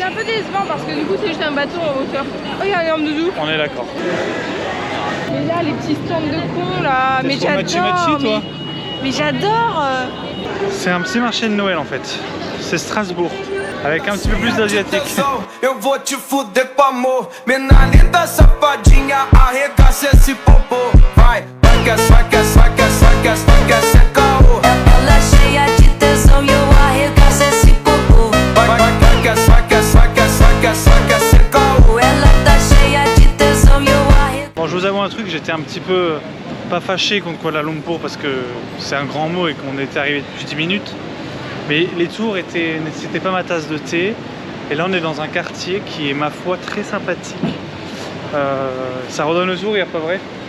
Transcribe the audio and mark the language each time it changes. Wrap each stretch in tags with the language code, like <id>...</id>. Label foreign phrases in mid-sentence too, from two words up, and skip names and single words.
<fr>C'est un peu décevant parce que du coup c'est juste un bâton en hauteur. Oh, il y a un homme doudou. On est d'accord. Mais là, les petits stands de cons là. Mais j'adore. Mais j'adore. C'est un petit marché de Noël en fait. C'est Strasbourg. Avec un petit peu plus d'asiatique.</fr> <pt>Eu vou te fuder com amor. Mina linda, safadinha, arregaça esse popô. Vai, vai que essa caô. Ela cheia de tesão e eu arregaço esse popô. Vai que essa caô. Ela tá cheia de tesão e eu arregaço.</pt> <fr>Bon, je vous avoue un truc, j'étais un petit peu pas fâché contre Kuala Lumpur parce que c'est un grand mot et qu'on était arrivé depuis 10 minutes. Mais les tours c'était pas ma tasse de thé. Et là on est dans un quartier qui est ma foi très sympathique. Ça redonne le sourire, pas vrai?</fr>